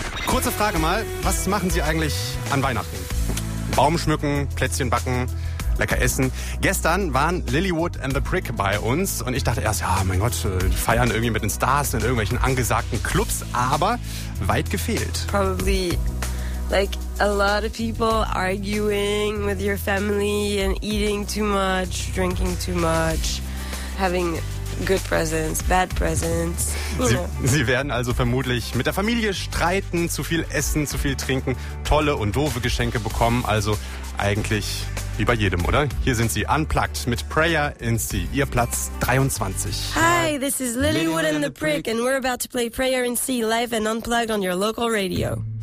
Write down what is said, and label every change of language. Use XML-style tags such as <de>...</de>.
<de>Kurze Frage mal, was machen Sie eigentlich an Weihnachten? Baum schmücken, Plätzchen backen, lecker essen. Gestern waren Lilywood and the Prick bei uns und ich dachte erst, ja, mein Gott, die feiern irgendwie mit den Stars in irgendwelchen angesagten Clubs, aber weit gefehlt.</de> <en>Probably like a lot of people arguing with your family and eating too much, drinking too much, having good presents, bad presents.</en> <de>Sie werden also vermutlich mit der Familie streiten, zu viel essen, zu viel trinken, tolle und doofe Geschenke bekommen. Also eigentlich wie bei jedem, oder? Hier sind Sie unplugged mit Prayer in C, Ihr Platz 23.</de> <en>Hi, this is Lilywood and the Prick and we're about to play Prayer in C live and unplugged on your local radio.</en>